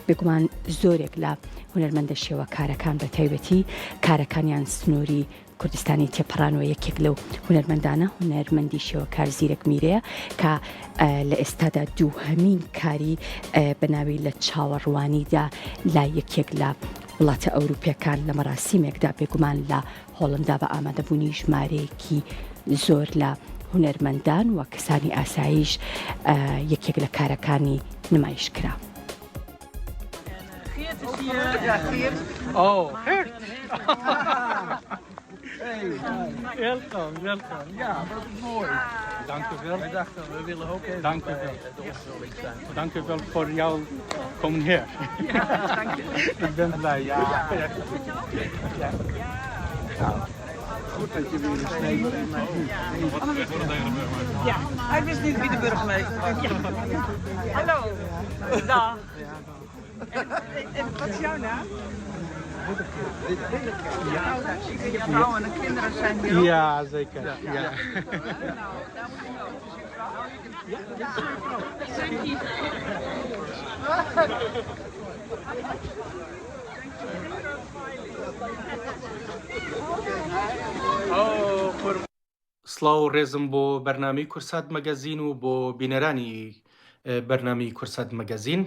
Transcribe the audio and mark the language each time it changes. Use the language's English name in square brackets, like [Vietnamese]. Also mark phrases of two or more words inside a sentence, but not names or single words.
[Central Kurdish] بێگومان زۆرێک لە هونەرمەندە شێوە کارەکان بە تایبەتی کارەکانیان سنووری کوردستانی تێپەڕانەوە یەکێک لەو هونەرمەندانە هونەرمەندی شێوەکار زیرەک میرەیە کە لە ئێستادا دووهەمین کاری بەناوی لە چاوەڕوانیدا لا یەکێک لە وڵاتە ئەوروپیەکان لە مەراسیمێکدا بێگومان لە هۆڵندا بە ئامادەبوونی ژمارەیەکی زۆر لە هونەرمەندان و کەسانی ئاسایش یەکێک لە کارەکانی نمایش کرا. [Dutch] Welkom, welkom. Ja, dat is mooi. Dank u wel. Wij dachten, we willen ook even dank u wel. Dank u wel voor jouw komen hier. Ja, dank je. Ik ben blij, ja. Goed dat je weer eens neemt. Ja, hij wist niet wie de burgemeester was. Ja. Hallo. Dag. En wat is jouw naam? Ja, je vrouw en de kinderen zijn hier ook. Ja, zeker. Ja. [Central Kurdish] سڵاو و ڕێزم بۆ بەرنامەی کورسات مەگەزین و بۆ بینەرانی بەرنامەی کورسات مەگەزین.